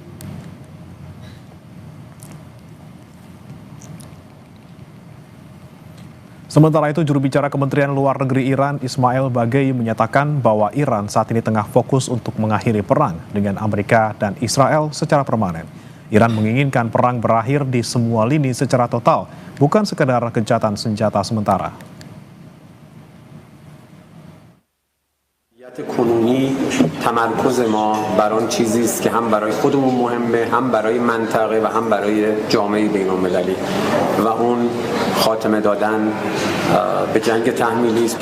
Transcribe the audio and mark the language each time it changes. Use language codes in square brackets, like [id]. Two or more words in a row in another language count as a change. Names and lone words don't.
[id] Sementara itu, juru bicara Kementerian Luar Negeri Iran, Ismail Bagei, menyatakan bahwa Iran saat ini tengah fokus untuk mengakhiri perang dengan Amerika dan Israel secara permanen. Iran menginginkan perang berakhir di semua lini secara total, bukan sekedar gencatan senjata sementara. [fa] کنونی تمرکز ما بر آن چیزی است که هم برای خودمون مهمه، هم برای منطقه و هم برای جامعه بین‌المللی و اون خاتمه دادن به جنگ تحمیلی است.